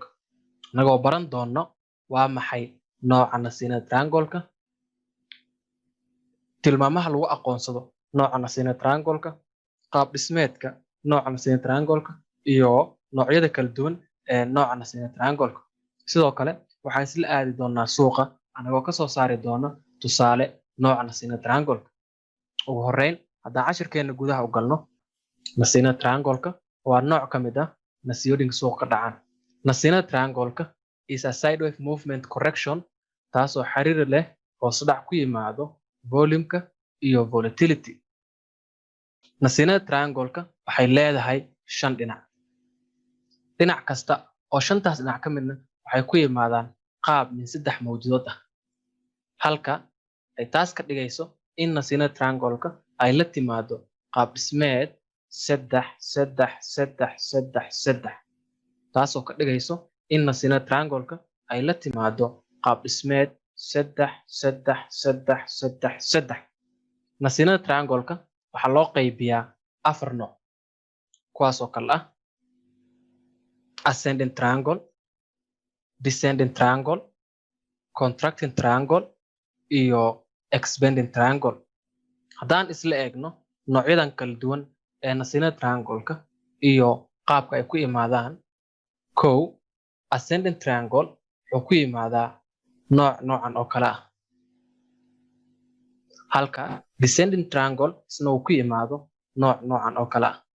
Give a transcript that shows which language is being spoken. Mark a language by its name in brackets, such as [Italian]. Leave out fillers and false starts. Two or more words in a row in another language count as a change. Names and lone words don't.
[Somali] Anagoo baran doono waa maxay nooca nasiinada triangle-ka, tilmaamaha lagu aqoonsado nooca nasiinada triangle-ka, qaab dhismeedka nooca nasiinada triangle-ka, iyo noocyada kala duwan ee nooca nasiinada triangle-ka. Sidoo kale waxaan isla aadi doonaa suuqa anagoo ka soo saari doono tusaale nooca nasiinada triangle-ka. Ugu horreyn haddaan cashirkeena gudaha u galno, nasiinada triangle-ka waa nooc ka mid ah nasiinooyinka suuqa ka dhacaan. Nasiinada triangle-ka [English] is a sidewave movement correction [Somali] taasoo xiriir leh hoos u dhac ku yimaado volume-ka iyo volatility. Nasiinada triangle-ka waxay leedahay 5 dhinac. Dhinac kasta oo 5taas dhinac ka midna waxay ku yimaadaan qaab min 3 mawjadood ah. Halka ay taas ka dhigayso in nasiinada triangle-ka ay la timaado qaab dhismeed 3-3-3-3-3 taasoo ka dhigayso in nasiinada triangle-ka ay la timaado qaab dhismeed 3-3-3-3. Nasiinada triangle-ka waxaa loo qaybiyaa 4 nooc, kuwaasoo kale ah [English] ascending triangle, descending triangle, contracting triangle, [Somali] iyo [English] expanding triangle. [Somali] Haddaan isla eegno noocyadan kala duwan ee nasiinada triangle-ka iyo qaabka ay ku imaadaan, kow [English] ascending triangle [Somali] wuxuu ku yimaadaa noocan oo kale ah, halka [English] descending triangle [Somali] isna uu ku yimaado noocan oo kale ah.